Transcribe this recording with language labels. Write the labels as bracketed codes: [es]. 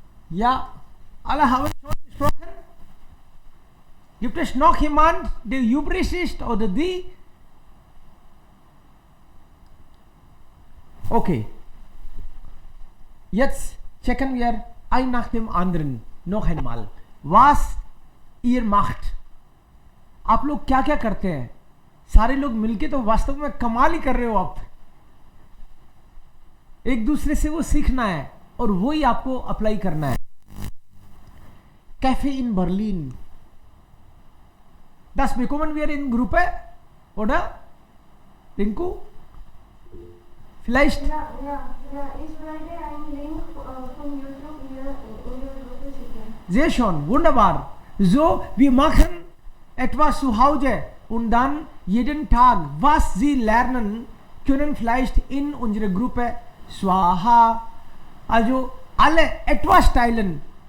[de] Ja, alle haben schon gesprochen. Gibt es noch jemand, der übrig ist oder die? Okay. Jetzt checken wir ein nach dem anderen noch einmal. Was ihr macht. [hi] आप लोग क्या क्या करते हैं? सारे लोग मिलके तो वास्तव में कमाल ही कर रहे हो आप. एक दूसरे से वो सीखना है और वो ही आपको अप्लाई करना है. [en] Cafe in Berlin. [de] Das bekommen wir in Gruppe, oder? Rinku? Vielleicht? Ja, ich werde einen Link von YouTube hier in der Gruppe schicken. Sehr schön, wunderbar. So, wir machen etwas zu Hause und dann jeden Tag, was Sie lernen, können vielleicht in unserer Gruppe Swaha, also alle etwas teilen.